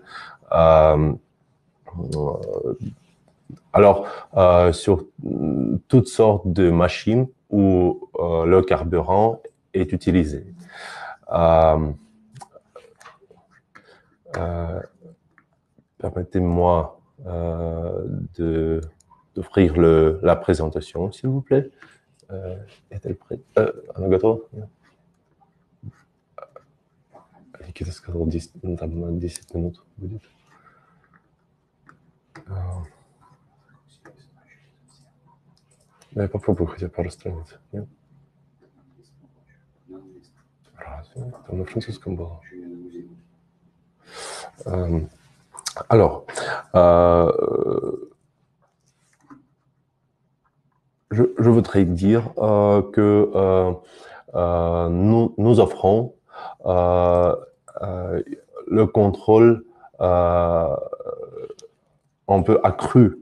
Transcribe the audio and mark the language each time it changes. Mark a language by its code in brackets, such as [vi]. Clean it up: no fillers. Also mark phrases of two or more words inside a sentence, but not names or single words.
[fr] Euh, alors, sur toutes sortes de machines où le carburant est utilisé. Euh, euh, Permettez-moi d'offrir la présentation, s'il vous plaît. Est-elle prête? [ru] Она готова? Никита сказал, 10, там 10 минут будет. Да, я попробую хотя пару страниц. Нет? Разве? Там на французском было. [fr] Alors, je voudrais dire que nous offrons le contrôle un peu accru.